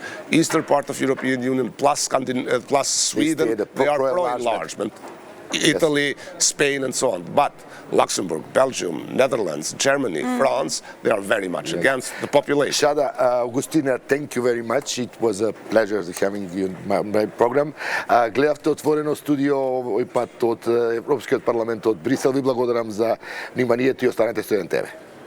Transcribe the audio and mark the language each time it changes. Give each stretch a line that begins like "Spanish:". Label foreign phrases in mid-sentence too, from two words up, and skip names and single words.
English: Eastern part of European Union plus Sweden, they are pro-enlargement. Italy, Spain, and so on. But Luxembourg, Belgium, Netherlands, Germany, France, they are very much against the population. Shada, Augustina, thank you very much. It was a pleasure having you in my program.
Macedonian: Гледавте Отворено студио, овој пат од Европскиот парламент од Брисел. Ви благодарам за вниманието и останете со НТВ.